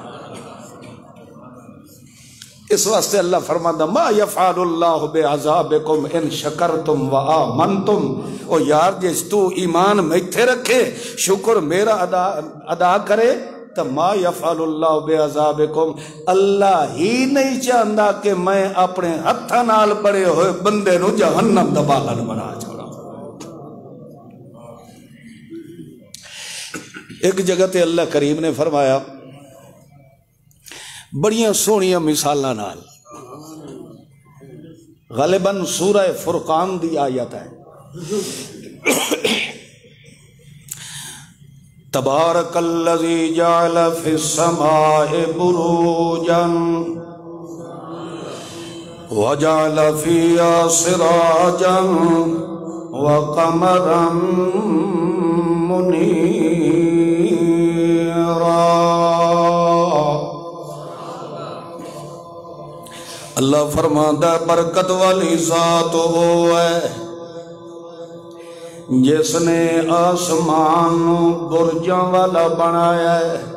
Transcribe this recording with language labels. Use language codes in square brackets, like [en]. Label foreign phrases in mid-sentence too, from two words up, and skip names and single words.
[pa] اس واسطے اللہ فرماتا [ar] ما یفعل اللہ بعذابکم ان شکرتم و آمنتم. [pa] او یار جس تو ایمان میتھے رکھے شکر میرا ادا کرے تو [ar] ما یفعل اللہ بعذابکم، [pa] اللہ ہی نہیں چاہتا کہ میں اپنے ہتھاں نال بڑے ہوئے بندے نو جہنم دا بالن بنا چھوڑا. ایک جگہ تے اللہ کریم نے فرمایا بڑیاں سونیاں مثالاں نال، غالباً سورہ فرقان دی آیت ہے. [ar] تبارک الذی جعل فی السماء بروجا وجعل فیہا سراجا وقمرا منیرا. [ur] اللہ فرماتا برکت والی ذات وہ ہے جس نے آسمان برجاں والا بنایا ہے.